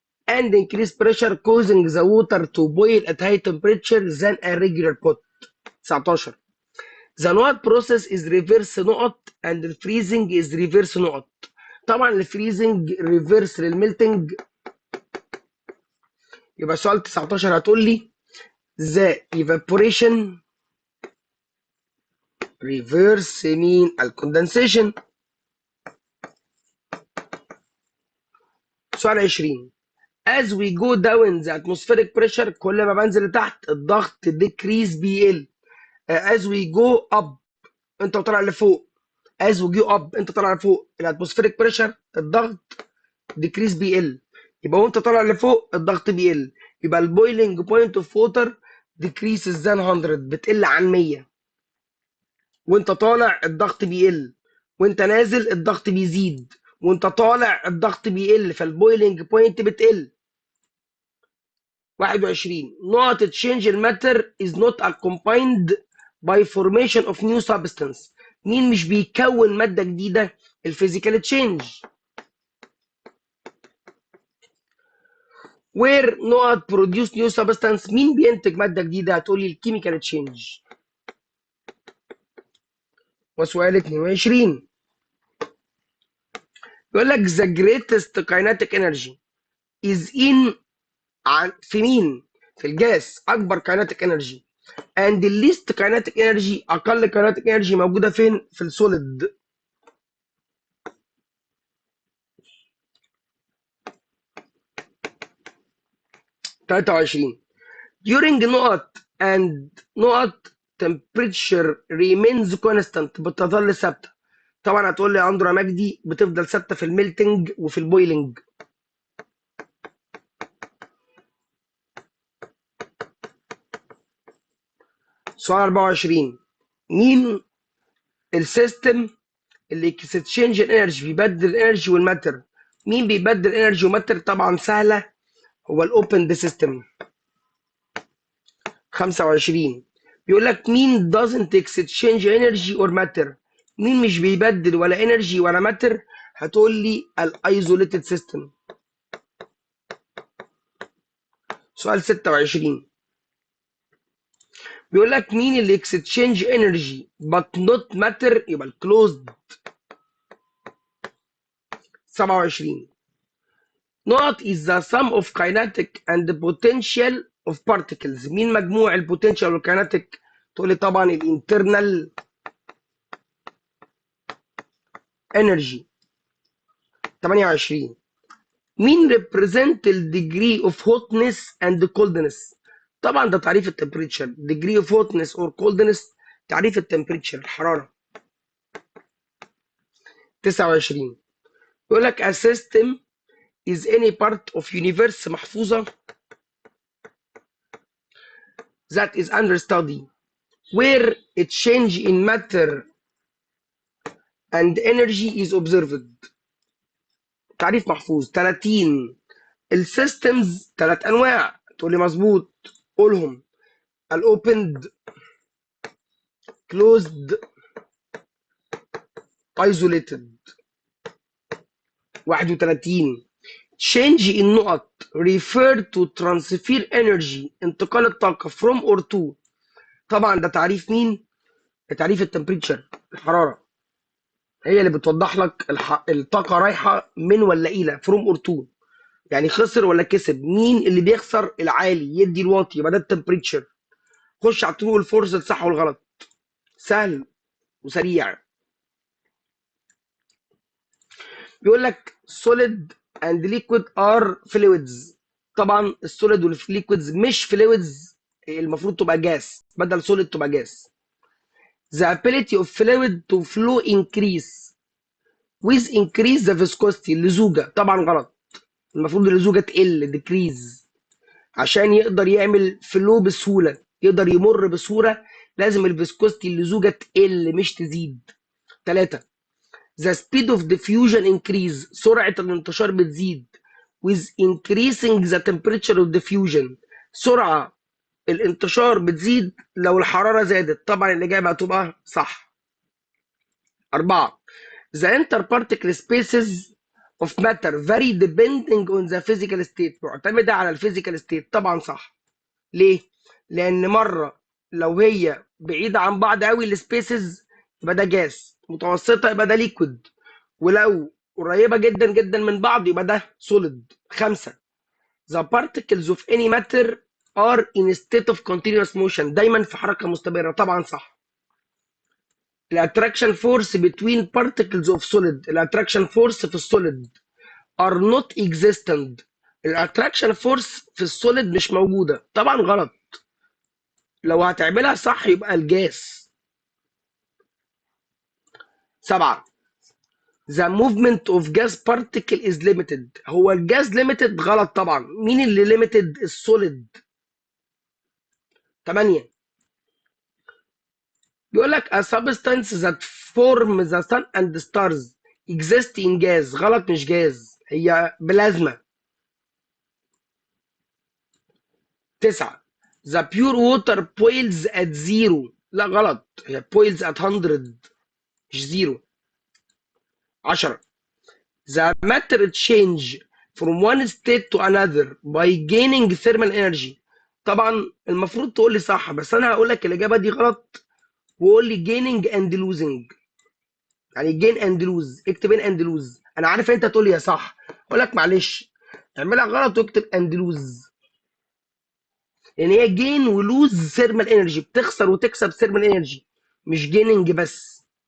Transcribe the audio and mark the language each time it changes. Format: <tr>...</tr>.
<en>and increase pressure causing the water to boil at high temperature than a regular pot. 19 the نقط process is reverse نقط and the freezing is reverse نقط.</en> <ar>طبعا الفريزنج ريفرس للميلتنج، يبقى سؤال 19 هتقول لي</ar> <en>the evaporation reverse</en> <ar>مين الكوندنسيشن.</ar> <en>سؤال 20 as we go down the atmospheric pressure،</en> <ar>كل ما بنزل لتحت الضغط decrease</ar> <en>بيقل. as we go up</en> <ar>انت طالع لفوق،</ar> <en>as we go up انت طالع لفوق الاتموسفيريك بريشر الضغط decrease بيقل.</en> <ar>يبقى وانت طالع لفوق الضغط بيقل، يبقى البويلنج بوينت اوف ووتر</ar> <en>decreases than 100،</en> <ar>بتقل عن 100. وانت طالع الضغط بيقل، وانت نازل الضغط بيزيد، وانت طالع الضغط بيقل، فالبويلنج بوينت بتقل.</ar> <en>21 not change in matter is not accompanied by formation of new substance.</en> <ar>مين مش بيكون مادة جديدة؟ الفيزيكال تشينج.</ar> <en>where not produce new substance،</en> <ar>مين بينتج مادة جديدة؟ هتقولي الكيميكال تشينج. وسؤال 22 يقول لك</ar> <en>the greatest kinetic energy is in</en> <ar>في مين؟ في الجاس اكبر kinetic energy</ar> <en>and the least kinetic energy</en> <ar>اقل kinetic energy موجودة فين؟ في السوليد.</ar> <en>23 during نقط and نقط temperature remains constant، بتظل ثابته.</en> <ar>طبعا هتقول لي يا اندرو مجدي بتفضل ثابته في الميلتنج وفي البويلنج. سؤال 24 مين السيستم اللي</ar> <en>exchange الانرجي</en> <ar>بيبدل الانرجي والماتر؟ مين بيبدل انرجي وماتر؟ طبعا سهله، هو الاوبن سيستم. 25 بيقول لك مين</ar> <en>doesn't exchange energy or matter؟</en> <ar>مين مش بيبدل ولا انرجي ولا ماتر؟ هتقول لي الايزوليتد سيستم. سؤال 26 بيقول لك مين اللي</ar> <en>exchange energy but not matter؟</en> <ar>يبقى الكلوزد.</ar> <en>27 نقط is the sum of kinetic and the potential of particles.</en> <ar>مين مجموع البوتنشال والكيناتيك؟ تقول لي طبعا الانترنال energy. 28. مين</ar> <en>represent ال degree of hotness and coldness؟</en> <ar>طبعا ده تعريف التمبريتشر.</ar> <en>degree of hotness or coldness تعريف التمبريتشر الحرارة. 29. يقول لك a system is any part of universe محفوظة that is under study where a change in matter and energy is observed.</en> <ar>تعريف محفوظ. 30. السيستمز 3 انواع، تقول لي مظبوط، قولهم. الاوبند، كلوزد، ايزوليتد. 31.</ar> <en>change in نقط refer to transfer energy</en> <ar>انتقال الطاقة</ar> <en>from or to.</en> <ar>طبعا ده تعريف مين؟ ده تعريف التمبريتشر الحرارة، هي اللي بتوضح لك الطاقة رايحة من ولا إلى</ar> <en>from or to،</en> <ar>يعني خسر ولا كسب. مين اللي بيخسر؟ العالي يدي الواطي، يبقى ده التمبريتشر. خش على الترو والفورس الصح والغلط، سهل وسريع.</ar> <en>بيقول لك solid and liquid are fluids.</en> <ar>طبعا السوليد والليكويدز مش فلويدز، المفروض تبقى جاس، بدل سوليد تبقى جاس.</ar> <en>the ability of fluid to flow increase with increase the viscosity.</en> <ar>اللزوجة طبعا غلط، المفروض اللزوجة تقل</ar> <en>decrease،</en> <ar>عشان يقدر يعمل فلو بسهولة، يقدر يمر بسهولة، لازم الفيسكوستي اللزوجة تقل مش تزيد.</ar> <en>3. the speed of diffusion increase. سرعة الانتشار بتزيد with increasing the temperature of diffusion.</en> <ar>سرعة الانتشار بتزيد لو الحرارة زادت. طبعا الإجابة هتبقى صح. 4.</ar> <en>the interparticle spaces of matter vary depending on the physical state.</en> <ar>معتمدة على الفيزيكال ستيت. طبعا صح. ليه؟ لأن مرة لو هي بعيدة عن بعض قوي السبيسز يبقى ده جاس، متوسطة يبقى ده ليكويد، ولو قريبة جدا جدا من بعض يبقى ده سوليد. 5.</ar> <en>the particles of any matter are in a state of continuous motion.</en> <ar>دايما في حركة مستمرة. طبعا صح.</ar> <en>الاتراكشن force between particles of solid. الاتراكشن force</en> <ar>في السوليد</ar> <en>are not existent.</en> <ar>الاتراكشن فورس في السوليد مش موجودة. طبعا غلط، لو هتعملها صح يبقى الجاس. 7.</ar> <en>the movement of gas particle is limited.</en> <ar>هو الجاز</ar> <en>limited</en> <ar>غلط طبعا، مين اللي limited؟ السوليد. 8. بيقول لك</ar> <en>a substance that form the sun and the stars exist in gas.</en> <ar>غلط، مش جاز، هي بلازما.</ar> <en>9. the pure water boils at 0.</en> <ar>لا غلط، هي</ar> <en>boils at 100</en> <ar>مش 0. 10.</ar> <en>the matter change from one state to another by gaining thermal energy.</en> <ar>طبعا المفروض تقول لي صح، بس انا هقول لك الاجابه دي غلط، وقول لي</ar> <en>gaining and losing.</en> <ar>يعني</ar> <en>gain and lose،</en> <ar>اكتب</ar> <en>in and lose.</en> <ar>انا عارف انت تقول لي يا صح، اقول لك معلش اعملها غلط واكتب and lose، لان هي</ar> <en>gain</en> <ar>ولوز</ar> <en>thermal energy،</en> <ar>بتخسر وتكسب thermal energy، مش gaining بس.</ar>